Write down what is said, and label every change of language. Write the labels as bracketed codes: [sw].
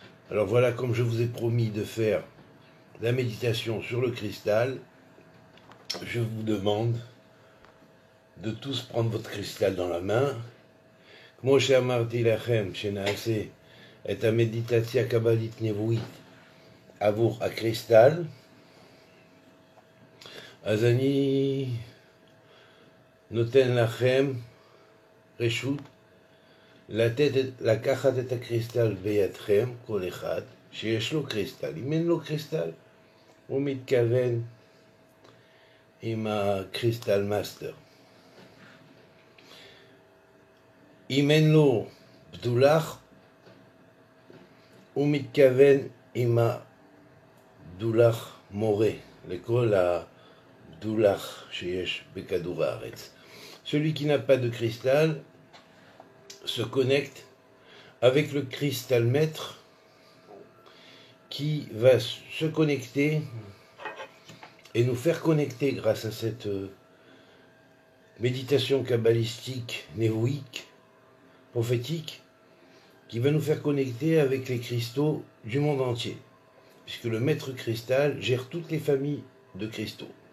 [fr] Alors voilà, comme je vous ai promis de faire la méditation sur le cristal, je vous demande de tous prendre votre cristal dans la main. [he] כמו שאמרתי לכם שנעשה את המדיטציה הקבלית נבואית עבור הקריסטל, אז אני נותן לכם רשות לקחת את הקריסטל בידכם, כל אחד שיש לו קריסטל. אם אין לו קריסטל, הוא מתכוון עם הקריסטל מאסטר. אם אין לו בדולח, הוא מתכוון עם הבדולח מורה, לכל הבדולח שיש בכדור הארץ. [fr] Celui qui n'a pas de cristal se connecte avec le cristalmètre qui va se connecter et nous faire connecter grâce à cette méditation kabbalistique, névoïque, prophétique, qui va nous faire connecter avec les cristaux du monde entier, puisque le maître cristal gère toutes les familles de cristaux.